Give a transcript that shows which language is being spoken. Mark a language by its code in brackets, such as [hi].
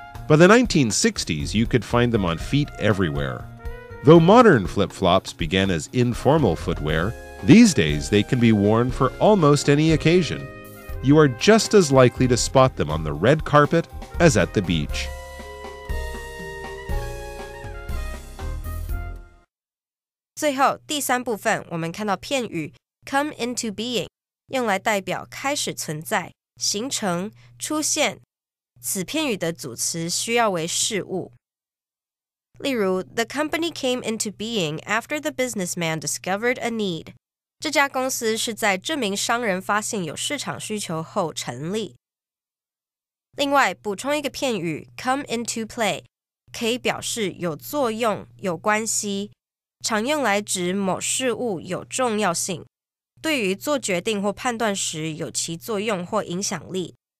[en] By the 1960s, you could find them on feet everywhere. Though modern flip-flops began as informal footwear, these days they can be worn for almost any occasion. You are just as likely to spot them on the red carpet as at the beach. [zh] 最后第三部分，我们看到片语 come into being， 用来代表开始存在、形成、出现。此片语的组词需要为事物。例如 [en] The company came into being after the businessman discovered a need。 [zh] 这家公司是在这名商人发现有市场需求后成立。另外，补充一个片语 come into play， 可以表示有作用、有关系，常用来指某事物有重要性，对于做决定或判断时有其作用或影响力。